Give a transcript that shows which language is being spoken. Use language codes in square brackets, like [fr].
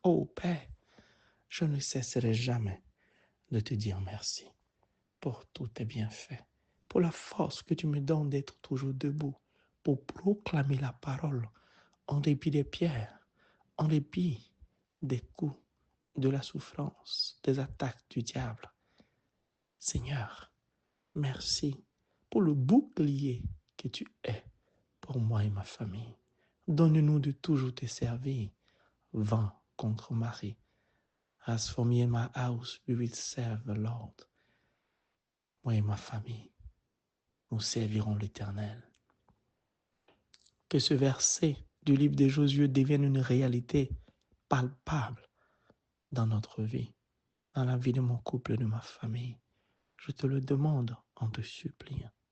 [fr] Oh Père, je ne cesserai jamais de te dire merci pour tous tes bienfaits, pour la force que tu me donnes d'être toujours debout, pour proclamer la parole en dépit des pierres, en dépit des coups, de la souffrance, des attaques du diable. Seigneur, merci pour le bouclier que tu es pour moi et ma famille. Donne-nous de toujours te servir. Vent contre marée. [en] As for me and my house, we will serve the Lord. [fr] Moi et ma famille, nous servirons l'Éternel. Que ce verset du livre de Josué devienne une réalité palpable dans notre vie, dans la vie de mon couple et de ma famille. Je te le demande en te suppliant.